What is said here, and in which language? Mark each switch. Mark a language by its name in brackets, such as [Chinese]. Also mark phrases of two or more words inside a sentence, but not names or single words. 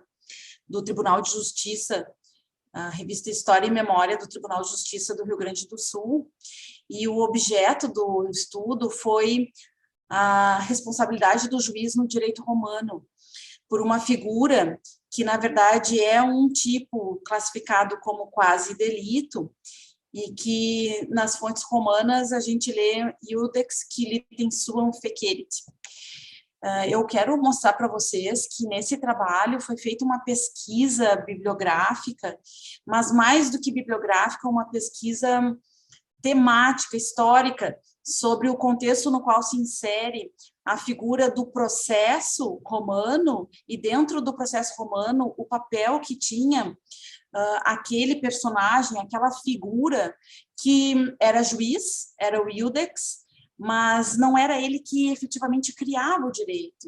[Portuguese] do Tribunal de Justiça, a revista História e Memória do Tribunal de Justiça do Rio Grande do Sul, e o objeto do estudo foi a responsabilidade do juiz no direito romano, por uma figura que, na verdade, é um tipo classificado como quase delito, e que nas fontes romanas a gente lê [Latin] iudex qui litem suam fecerit. [Portuguese] Eu quero mostrar para vocês que nesse trabalho foi feita uma pesquisa bibliográfica, mas mais do que bibliográfica, uma pesquisa temática, histórica, sobre o contexto no qual se insere a figura do processo romano e dentro do processo romano o papel que tinha aquele personagem, aquela figura que era juiz, era o iudex, mas não era ele que efetivamente criava o direito.